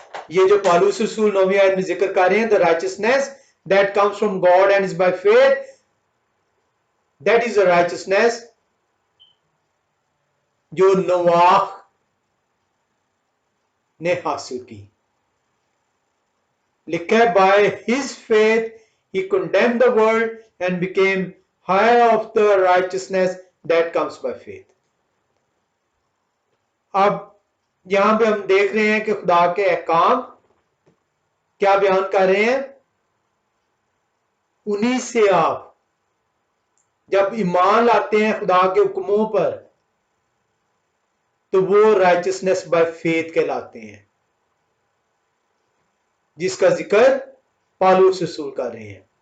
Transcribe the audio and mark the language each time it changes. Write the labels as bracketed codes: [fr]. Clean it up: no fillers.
[ur] یہ جو پالوس رسول 9ویں آیت میں ذکر کر رہے ہیں, [en] the righteousness that comes from God and is by faith, that is the righteousness [ur] جو نواح نے حاصل کی. لکھا ہے [en] by his faith he condemned the world and became higher of the righteousness that comes by faith. [ur] اب یہاں پہ ہم دیکھ رہے ہیں کہ خدا کے احکام کیا بیان کر رہے ہیں, انہی سے آپ جب ایمان لاتے ہیں خدا کے حکموں پر تو وہ [en] righteousness by faith [ur] کہلاتے ہیں, جس کا ذکر پالوس رسول کر رہے ہیں.